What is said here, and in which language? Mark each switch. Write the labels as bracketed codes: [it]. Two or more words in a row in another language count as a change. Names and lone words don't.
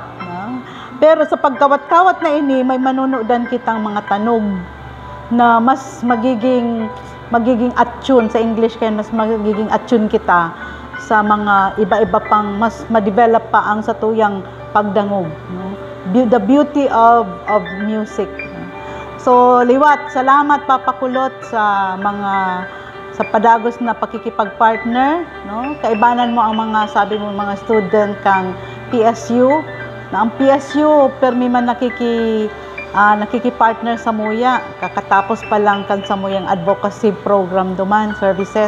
[bik] Pero sa pagkawat-kawat na ini, may manunodan kitang mga tanog na mas magiging attune sa English, kaya mas magiging attune kita sa mga iba-iba pang mas ma-develop pa ang satuyang pagdangog, [en] the beauty of music. [bik] So liwat, salamat Papa Kulot sa padagos na pakikipag-partner, kaibanan mo ang mga sabi mo mga student kang PSU, na ang PSU permi man nakikipartner sa muya, kakatapos pa lang kan sa muyang [en] advocacy program [bik] duman services.